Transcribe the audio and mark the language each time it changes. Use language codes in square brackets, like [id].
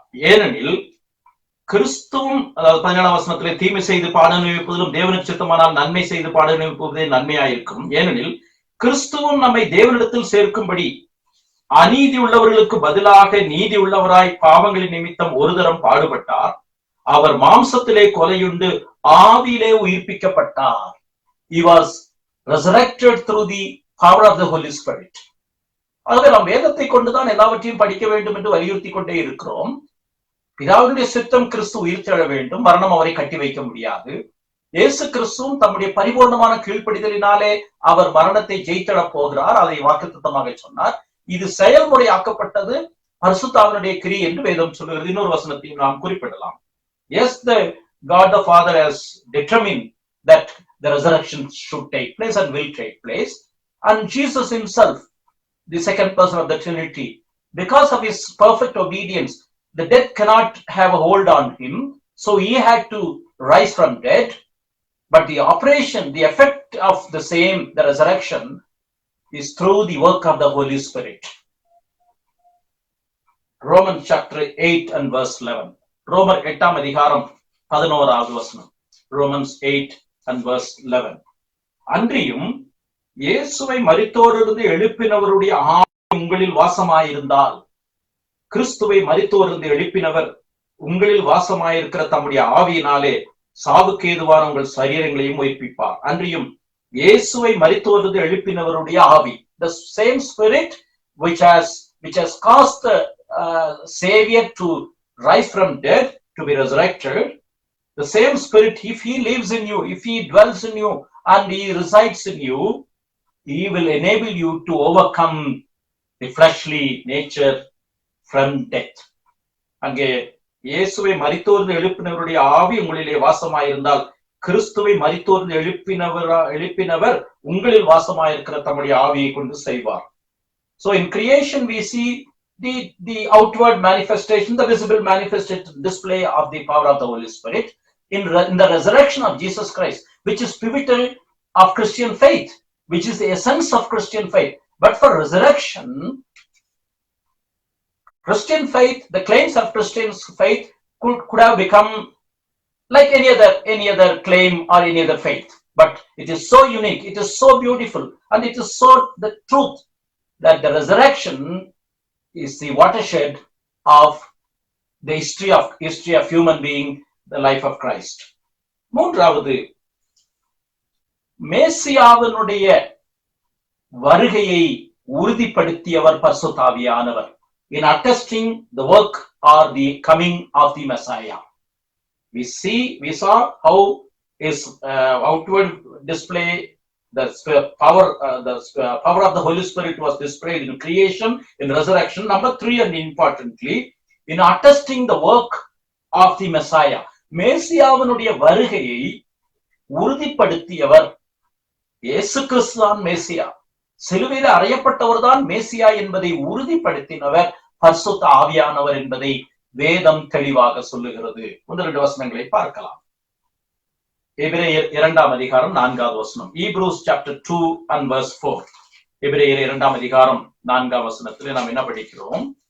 [ta] ஏனெனில் கிறிஸ்துவும், அதாவது 17ஆம் வசனத்திலே, தீமை செய்து பாட நினைப்பதிலும் தேவனுக்கு சித்தமானால் நன்மை செய்து பாட நினைப்பதே நன்மையாயிருக்கும். ஏனெனில் கிறிஸ்துவும் நம்மை தேவனிடத்தில் சேர்க்கும்படி அநீதி உள்ளவர்களுக்கு பதிலாக நீதி உள்ளவராய் பாவங்களின் நிமித்தம் ஒரு தரம் பாடுபட்டார். அவர் மாம்சத்திலே கொலையுண்டு ஆவியிலே உயிர்ப்பிக்கப்பட்டார். [en] He was resurrected through the power of the Holy Spirit. [ta] ஆகவே நாம் வேதத்தை கொண்டுதான் எல்லாவற்றையும் படிக்க வேண்டும் என்று வலியுறுத்தி கொண்டே இருக்கிறோம். பிதாவுடைய சித்தம் கிறிஸ்து உயிர்த்தெழ வேண்டும், மரணம் அவரை கட்டி வைக்க முடியாது. இயேசு கிறிஸ்துவும் தம்முடைய பரிபூர்ணமான கீழ்ப்படிதலினாலே அவர் மரணத்தை ஜெயித்திட போகிறார். அதை வாக்குத்தத்தமாக சொன்னார். இது செயல்முறையாக்கப்பட்டது பரிசுத்தாவினுடைய கிரி என்று வேதம் சொல்லுகிறது. இன்னொரு வசனத்தையும் நாம் குறிப்பிடலாம். [en] Yes, the God the Father has determined that the resurrection should take place and will take place. And Jesus himself, the second person of the Trinity, because of his perfect obedience, the death cannot have a hold on him. So he had to rise from dead. But the operation, the effect of the same, the resurrection, is through the work of the Holy Spirit. Romans chapter 8 and verse 11. [ta] ரோமர் 8ஆம் அதிகாரம் 11வது வசனம். [en] Romans 8 and verse 11. [ta] அன்றியும் இயேசுவை மரித்தோரிலிருந்து எழுப்பினவருடைய ஆவி உங்களில் வாசமாயிருந்தால், கிறிஸ்துவை மரித்தோரிலிருந்து எழுப்பினவர் உங்களில் வாசமாயிருக்கிற தம்முடைய ஆவியினாலே சாவுக்கு ஏதுவான உங்கள் சரீரங்களையும் உயிர்ப்பிப்பார். அன்றியும் இயேசுவை மரித்தோரிலிருந்து எழுப்பினவருடைய ஆவி, [en] the same spirit which has caused the Savior to rise from dead, to be resurrected, the same spirit, if he lives in you, if he dwells in you and he resides in you, he will enable you to overcome the fleshly nature from death. [ta] அங்கே இயேசுவை மரித்தோரிலிருந்து எழுப்பினவருடைய ஆவி உங்களிலே வாசமாயிருந்தால், கிறிஸ்துவை மரித்தோரிலிருந்து எழுப்பினவர் உங்களில் வாசமாயிருக்கிற தம்முடைய ஆவியை கொண்டு செய்வார். [en] So in creation we see the outward manifestation, the visible manifested display of the power of the Holy Spirit. In the resurrection of Jesus Christ, which is pivotal of Christian faith, which is the essence of Christian faith. But for resurrection, Christian faith, the claims of Christian faith could have become like any other claim or any other faith. But it is so unique, it is so beautiful, and it is so the truth that the resurrection is the watershed of the history of human being, the life of Christ. [ta] மூன்றாவது, மேசியாவினுடைய வருகையை உறுதிப்படுத்தியவர் பரிசுத்த ஆவியானவர். [en] In attesting the work or the coming of the Messiah, we saw how his outward display, the power of the Holy Spirit was displayed in creation, in resurrection. Number 3, and importantly, in attesting the work of the Messiah, [ta] மேசியாவினுடைய வருகையை உறுதிப்படுத்தியவர் இயேசு கிறிஸ்து தான் மேசியா. சிலுவையில் அறையப்பட்டவர் தான் மேசியா என்பதை உறுதிப்படுத்தினவர் பரிசுத்த ஆவியானவர் என்பதை வேதம் தெளிவாக சொல்லுகிறது. 1-2 வசனங்களை பார்க்கலாம். எபிரேயர் 2ஆம் அதிகாரம் 4வது வசனம். [en] Hebrews chapter 2 and verse 4. [ta] எபிரேயர் 2ஆம் அதிகாரம் 4ஆம் வசனத்திலே நாம் என்ன படிக்கிறோம்?